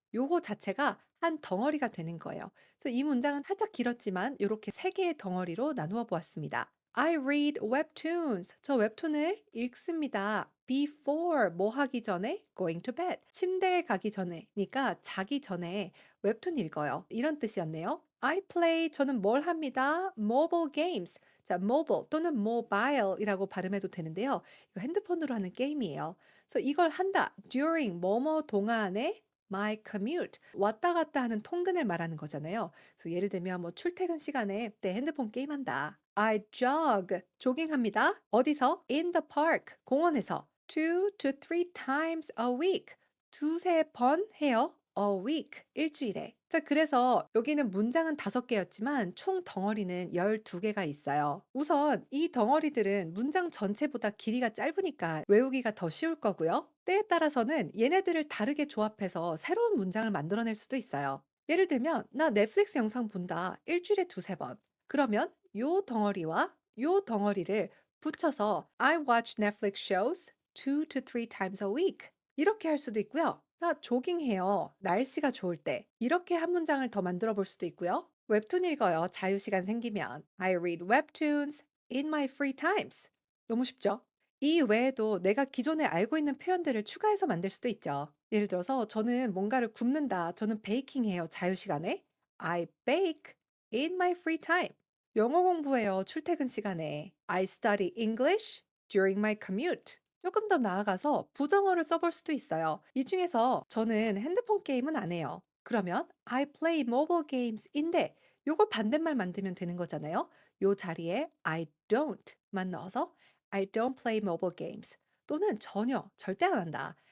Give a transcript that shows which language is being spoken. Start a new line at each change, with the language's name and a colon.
Korean: 요거 자체가 한 덩어리가 되는 거예요. 그래서 이 문장은 살짝 길었지만 이렇게 세 개의 덩어리로 나누어 보았습니다.
English: I read webtoons.
Korean: 저 웹툰을 읽습니다.
English: Before
Korean: 뭐 하기 전에
English: going to bed.
Korean: 침대에 가기 전에니까 자기 전에 웹툰 읽어요. 이런 뜻이었네요.
English: I play
Korean: 저는 뭘 합니다.
English: Mobile games.
Korean: 자, mobile 또는 mobile이라고 발음해도 되는데요. 이거 핸드폰으로 하는 게임이에요. 그래서 이걸 한다. during 뭐뭐 동안에
English: my commute
Korean: 왔다 갔다 하는 통근을 말하는 거잖아요. 그래서 예를 들면 뭐 출퇴근 시간에 내 핸드폰 게임한다.
English: I jog
Korean: 조깅합니다. 어디서?
English: In the park 공원에서. 2 to 3 times a week
Korean: 두세 번 해요.
English: A week
Korean: 일주일에. 자, 그래서 여기는 문장은 5개였지만 총 덩어리는 12개가 있어요. 우선 이 덩어리들은 문장 전체보다 길이가 짧으니까 외우기가 더 쉬울 거고요. 때에 따라서는 얘네들을 다르게 조합해서 새로운 문장을 만들어낼 수도 있어요. 예를 들면 나 넷플릭스 영상 본다. 일주일에 두세 번. 그러면 요 덩어리와 요 덩어리를 붙여서
English: I watch Netflix shows 2 to 3 times a week.
Korean: 이렇게 할 수도 있고요. 나 조깅해요. 날씨가 좋을 때. 이렇게 한 문장을 더 만들어 볼 수도 있고요. 웹툰 읽어요. 자유시간 생기면.
English: I read webtoons in my free times.
Korean: 너무 쉽죠? 이 외에도 내가 기존에 알고 있는 표현들을 추가해서 만들 수도 있죠. 예를 들어서 저는 뭔가를 굽는다. 저는 베이킹해요. 자유시간에.
English: I bake in my free time.
Korean: 영어 공부해요. 출퇴근 시간에.
English: I study English during my commute.
Korean: 조금 더 나아가서 부정어를 써볼 수도 있어요. 이 중에서 저는 핸드폰 게임은 안 해요. 그러면
English: I play mobile games
Korean: 인데 요걸 반대말 만들면 되는 거잖아요. 요 자리에 I don't만 넣어서
English: I don't play mobile games
Korean: 또는 전혀, 절대 안 한다.